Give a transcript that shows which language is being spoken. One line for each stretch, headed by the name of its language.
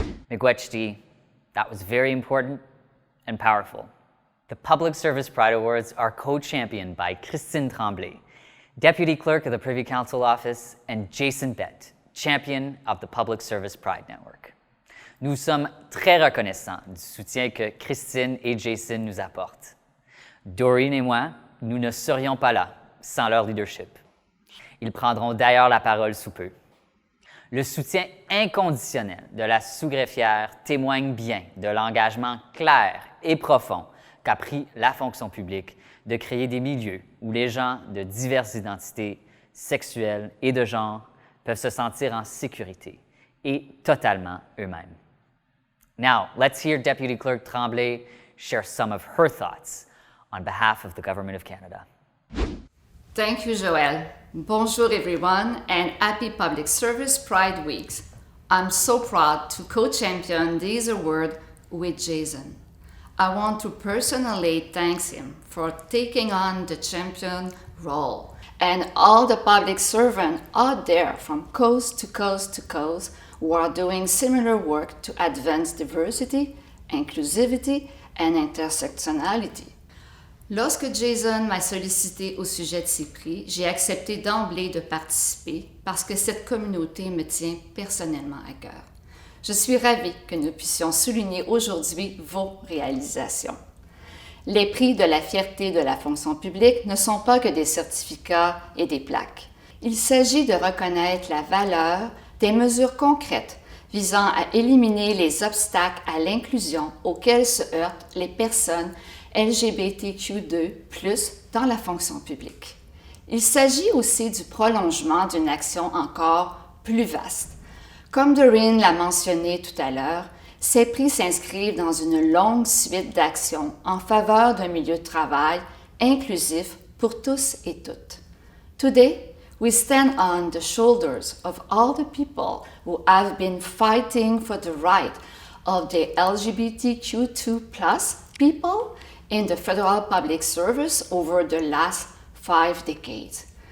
English: Miigwech, that was very important and powerful. The Public Service Pride Awards are co-championed by Christine Tremblay, Deputy Clerk of the Privy Council Office, and Jason Bett, Champion of the Public Service Pride Network.
French: Nous sommes très reconnaissants du soutien que Christine et Jason nous apportent. Doreen et moi, nous ne serions pas là sans leur leadership. Ils prendront d'ailleurs la parole sous peu. Le soutien inconditionnel de la sous-greffière témoigne bien de l'engagement clair et profond qu'a pris la fonction publique de créer des milieux où les gens de diverses identités sexuelles et de genre peuvent se sentir en sécurité et totalement eux-mêmes.
English: Now, let's hear Deputy Clerk Tremblay share some of her thoughts on behalf of the Government of Canada. Thank you, Joël. Bonjour, everyone, and happy Public Service Pride Weeks. I'm so proud to co-champion this award with Jason. I want to personally thank him for taking on the champion role, and all the public servants out there from coast to coast to coast who are doing similar work to advance diversity, inclusivity, and intersectionality.
French: Lorsque Jason m'a sollicité au sujet de ces prix, j'ai accepté d'emblée de participer parce que cette communauté me tient personnellement à cœur. Je suis ravie que nous puissions souligner aujourd'hui vos réalisations. Les prix de la fierté de la fonction publique ne sont pas que des certificats et des plaques. Il s'agit de reconnaître la valeur des mesures concrètes visant à éliminer les obstacles à l'inclusion auxquels se heurtent les personnes LGBTQ2+, dans la fonction publique. Il s'agit aussi du prolongement d'une action encore plus vaste. Comme Doreen l'a mentionné tout à l'heure, ces prix s'inscrivent dans une longue suite d'actions en faveur d'un milieu de travail inclusif pour tous et toutes.
English: Today, we stand on the shoulders of all the people who have been fighting for the right of the LGBTQ2+ people in the federal public service over the last 5 decades.